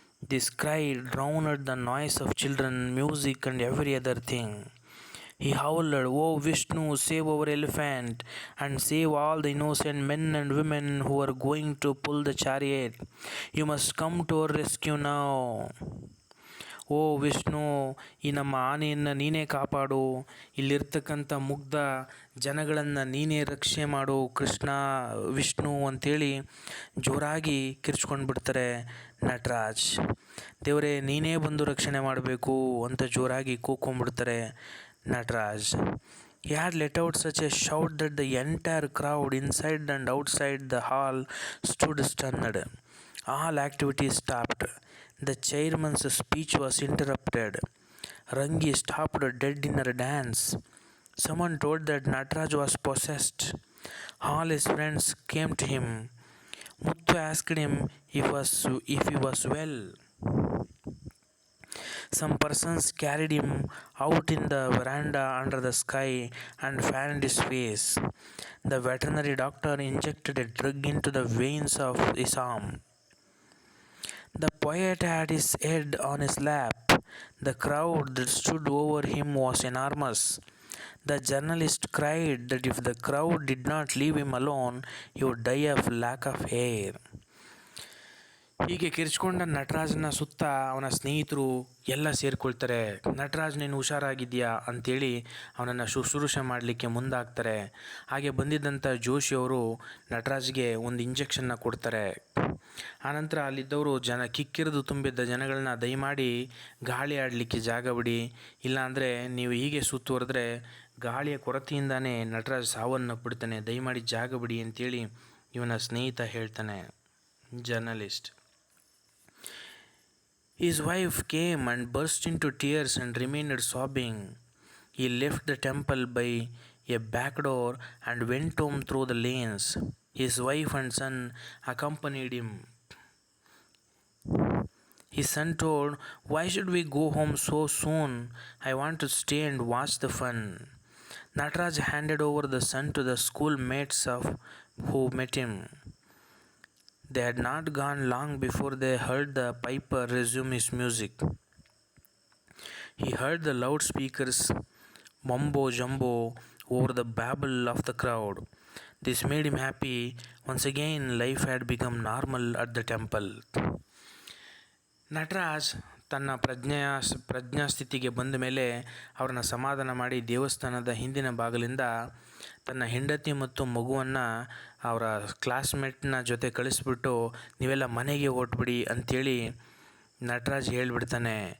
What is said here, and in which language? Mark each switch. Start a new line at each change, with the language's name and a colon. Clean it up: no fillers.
English: This cry drowned the noise of children, music and every other thing. He howled, "Oh Vishnu, save our elephant and save all the innocent men and women who are going to pull the chariot. You must come to our rescue now."
Kannada: ಓ ವಿಷ್ಣು, ಈ ನಮ್ಮ ಆನೆಯನ್ನು ನೀನೇ ಕಾಪಾಡು, ಇಲ್ಲಿರ್ತಕ್ಕಂಥ ಮುಗ್ಧ ಜನಗಳನ್ನು ನೀನೇ ರಕ್ಷಣೆ ಮಾಡು ಕೃಷ್ಣ, ವಿಷ್ಣು ಅಂತೇಳಿ ಜೋರಾಗಿ ಕಿರ್ಚ್ಕೊಂಡು ಬಿಡ್ತಾರೆ ನಟರಾಜ್. ದೇವರೇ ನೀನೇ ಬಂದು ರಕ್ಷಣೆ ಮಾಡಬೇಕು ಅಂತ ಜೋರಾಗಿ ಕೂಗ್ಕೊಂಡ್ಬಿಡ್ತಾರೆ Nataraj.
English: He had let out such a shout that the entire crowd inside and outside the hall stood stunned. All activity stopped. The chairman's speech was interrupted. Rangi stopped dead in her dance. Someone told that Nataraj was possessed. All his friends came to him. Muthu asked him if he was well. Some persons carried him out in the veranda under the sky and fanned his face. The veterinary doctor injected a drug into the veins of his arm. The poet had his head on his lap. The crowd that stood over him was enormous. The journalist cried that if the crowd did not leave him alone, he would die of lack of air.
Kannada: ಹೀಗೆ ಕಿರ್ಚ್ಕೊಂಡ ನಟರಾಜನ ಸುತ್ತ ಅವನ ಸ್ನೇಹಿತರು ಎಲ್ಲ ಸೇರಿಕೊಳ್ತಾರೆ. ನಟರಾಜ್ ನೀನು ಹುಷಾರಾಗಿದೆಯಾ ಅಂತೇಳಿ ಅವನನ್ನು ಶುಶ್ರೂಷೆ ಮಾಡಲಿಕ್ಕೆ ಮುಂದಾಗ್ತಾರೆ. ಹಾಗೆ ಬಂದಿದ್ದಂಥ ಜೋಶಿಯವರು ನಟರಾಜ್ಗೆ ಒಂದು ಇಂಜೆಕ್ಷನ್ನ ಕೊಡ್ತಾರೆ. ಆನಂತರ ಅಲ್ಲಿದ್ದವರು ಕಿಕ್ಕಿರಿದು ತುಂಬಿದ್ದ ಜನಗಳನ್ನ ದಯಮಾಡಿ ಗಾಳಿ ಆಡಲಿಕ್ಕೆ ಜಾಗ ಬಿಡಿ, ಇಲ್ಲಾಂದರೆ ನೀವು ಹೀಗೆ ಸುತ್ತುವರೆದ್ರೆ ಗಾಳಿಯ ಕೊರತೆಯಿಂದಾನೇ ನಟರಾಜ್ ಸಾವನ್ನಪ್ಪಿಡ್ತಾನೆ, ದಯಮಾಡಿ ಜಾಗ ಬಿಡಿ ಅಂತೇಳಿ ಇವನ ಸ್ನೇಹಿತ ಹೇಳ್ತಾನೆ journalist.
English: His wife came and burst into tears and remained sobbing. He left the temple by a back door and went home through the lanes. His wife and son accompanied him. His son told, "Why should we go home so soon? I want to stay and watch the fun." Nataraj handed over the son to the schoolmates who met him. They had not gone long before they heard the piper resume his music. He heard the loudspeakers mumbo jumbo over the babble of the crowd. This made him happy. Once again, life had become normal at the temple.
Kannada: Nataraj ತನ್ನ ಪ್ರಜ್ಞಾಸ್ಥಿತಿಗೆ ಬಂದ ಮೇಲೆ ಅವರನ್ನು ಸಮಾಧಾನ ಮಾಡಿ ದೇವಸ್ಥಾನದ ಹಿಂದಿನ ಬಾಗಿಲಿಂದ ತನ್ನ ಹೆಂಡತಿ ಮತ್ತು ಮಗುವನ್ನು ಅವರ ಕ್ಲಾಸ್ಮೇಟ್ನ ಜೊತೆ ಕಳಿಸ್ಬಿಟ್ಟು ನೀವೆಲ್ಲ ಮನೆಗೆ ಹೊರಟ್ಬಿಡಿ ಅಂಥೇಳಿ ನಟರಾಜ್ ಹೇಳಿಬಿಡ್ತಾನೆ.